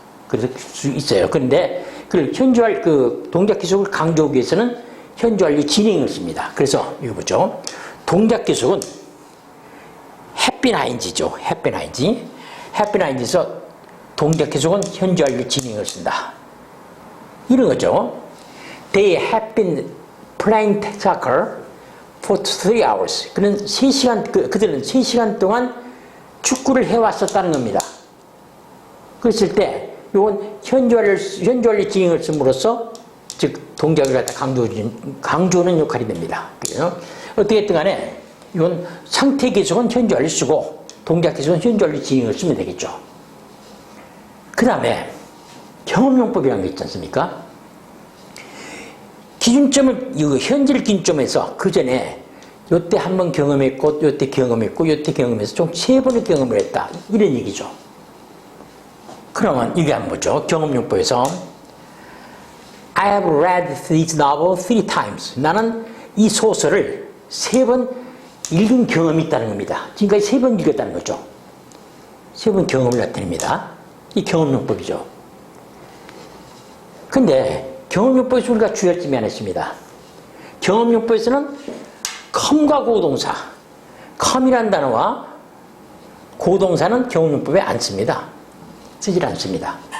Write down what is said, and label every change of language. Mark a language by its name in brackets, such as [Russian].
[Korean] 그래서 수 있어요. 그런데 동작 계속을 강조하기 위해서는 현재 완료 진행을 씁니다. 그래서 이거 보죠. 동작 계속은 have been ing죠. [English] have been ing. [Korean] have been ing에서 동작 계속은 현재 완료 진행을 쓴다. 이런 거죠. [English] They have been playing soccer for 3 hours. [Korean] 그들은 3시간 동안 축구를 해왔었다는 겁니다. 그랬을 때, 이건 현재 완료 진행을 씀으로써, 즉, 동작을 갖다 강조하는 역할이 됩니다. 그래요? 어떻게 했든 간에, 이건 상태 계속은 현재 완료 쓰고 동작 계속은 현재 완료 진행을 쓰면 되겠죠. 그 다음에 경험용법이라는 게 있지 않습니까? 기준점을, 이거 현재를 기준점에서 그 전에 요때 한 번 경험했고, 요때 경험했고, 요때 경험해서 총 3번을 경험을 했다. 이런 얘기죠. 그러면 이게 한번 보죠. 경험용법에서 [English] I have read this novel 3 times. [Korean] 나는 이 소설을 3번 읽은 경험이 있다는 겁니다. 지금까지 3번 읽었다는 거죠. 3번 경험을 나타냅니다. 이 경험용법이죠. 근데 경험용법에서 우리가 주의할 점이 하나 있습니다. 경험용법에서는 come과 고동사, come이라는 단어와 고동사는 경험용법에 안 씁니다. 쓰질 않습니다.